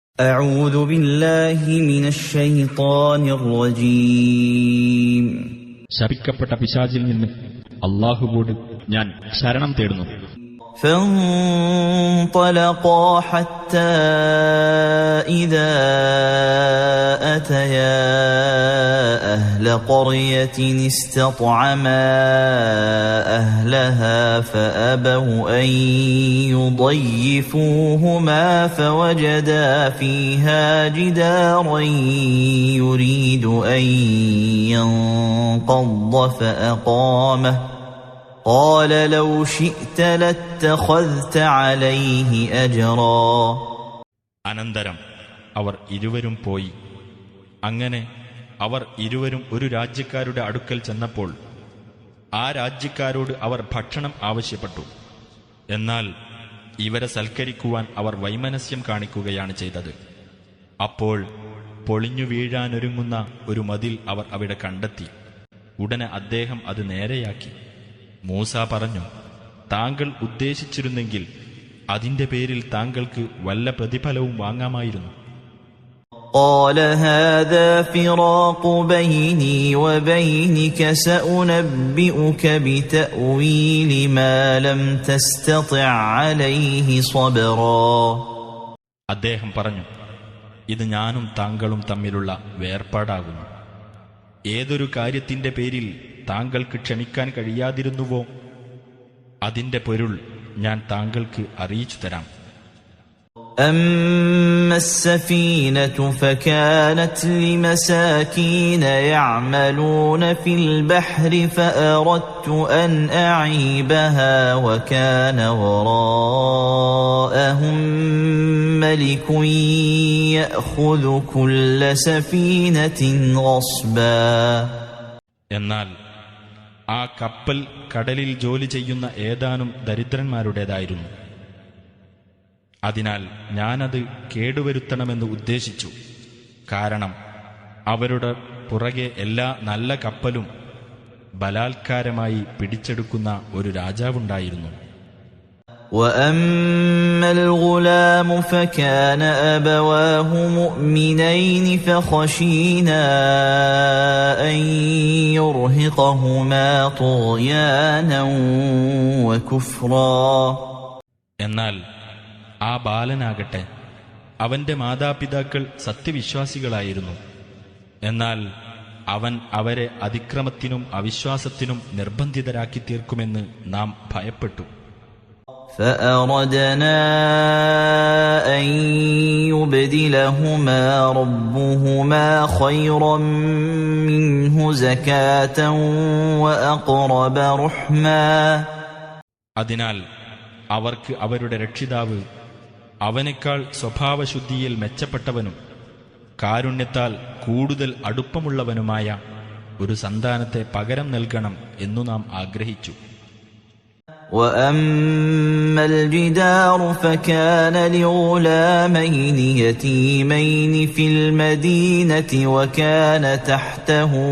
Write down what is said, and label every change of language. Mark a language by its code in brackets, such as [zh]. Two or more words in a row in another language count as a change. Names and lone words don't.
[ar] أعوذ بالله من الشيطان الرجيم [ml] ശപിക്കപ്പെട്ട പിശാചിൽ നിന്ന് അല്ലാഹുവോട് ഞാൻ ശരണം തേടുന്നു. [ar] فانطلقا حتى إذا أتيا أهل قرية استطعما أهلها فأبوا أن يضيفوهما فوجدا فيها جدارا يريد أن ينقض فأقامه قال لو شئت لاتخذت عليه أجرا. [ml] അനന്തരം അവർ ഇരുവരും പോയി. അങ്ങനെ അവർ ഇരുവരും ഒരു രാജ്യക്കാരുടെ അടുക്കൽ ചെന്നപ്പോൾ ആ രാജ്യക്കാരോട് അവർ ഭക്ഷണം ആവശ്യപ്പെട്ടു. എന്നാൽ ഇവരെ സൽക്കരിക്കുവാൻ അവർ വൈമനസ്യം കാണിക്കുകയാണ് ചെയ്തത്. അപ്പോൾ പൊളിഞ്ഞു വീഴാനൊരുങ്ങുന്ന ഒരു മതിൽ അവർ അവിടെ കണ്ടെത്തി. ഉടനെ അദ്ദേഹം അത് നേരെയാക്കി. മൂസ പറഞ്ഞു, താങ്കൾ ഉദ്ദേശിച്ചിരുന്നെങ്കിൽ അതിന്റെ പേരിൽ താങ്കൾക്ക് വല്ല പ്രതിഫലവും വാങ്ങാമായിരുന്നു. [ar] قال هذا فراق بيني وبينك سأنبئك بتأويل ما لم تستطع عليه صبرا. [ml] അദ്ദേഹം പറഞ്ഞു, ഇത് ഞാനും താങ്കളും തമ്മിലുള്ള വേർപാടാകുന്നു. ഏതൊരു കാര്യത്തിന്റെ പേരിൽ താങ്കൾക്ക് ക്ഷമിക്കാൻ കഴിയാതിരുന്നുവോ അതിന്റെ പൊരുൾ ഞാൻ താങ്കൾക്ക് അറിയിച്ചു തരാം. [ar] أما السفينة فكانت لمساكين يعملون في البحر فأردت أن أعيبها وكان وراءهم ملك يأخذ كل سفينة غصبا. [ml] എന്നാൽ ആ കപ്പൽ കടലിൽ ജോലി ചെയ്യുന്ന ഏതാനും ദരിദ്രന്മാരുടേതായിരുന്നു. അതിനാൽ ഞാനത് കേടുവരുത്തണമെന്ന് ഉദ്ദേശിച്ചു. കാരണം അവരുടെ പുറകെ എല്ലാ നല്ല കപ്പലും ബലാത്കാരമായി പിടിച്ചെടുക്കുന്ന ഒരു രാജാവുണ്ടായിരുന്നു. [ar] وَأَمَّا الْغُلَامُ فَكَانَ أَبَوَاهُ مُؤْمِنَيْنِ فَخَشِينَا أَن يُرْهِقَهُمَا طُغْيَانًا وَكُفْرًا. [ml] എന്നാൽ ആ ബാലനാകട്ടെ അവന്റെ മാതാപിതാക്കൾ സത്യവിശ്വാസികളായിരുന്നു. എന്നാൽ അവൻ അവരെ അതിക്രമത്തിനും അവിശ്വാസത്തിനും നിർബന്ധിതരാക്കി തീർക്കുമെന്ന് നാം ഭയപ്പെട്ടു. [ar] فأردنا أن يبدلهما ربهما خيرا منه زكاة وأقرب رحما. [ml] അതിനാൽ അവർക്ക് അവരുടെ രക്ഷിതാവ് അവനേക്കാൾ സ്വഭാവശുദ്ധിയിൽ മെച്ചപ്പെട്ടവനും കാരുണ്യത്താൽ കൂടുതൽ അടുപ്പമുള്ളവനുമായ ഒരു സന്താനത്തെ പകരം നൽകണം എന്നു നാം ആഗ്രഹിച്ചു. [ar] وَأَمَّا الْجِدَارُ فَكَانَ لِغُلَامَيْنِ يَتِيمَيْنِ فِي الْمَدِينَةِ وَكَانَ تَحْتَهُ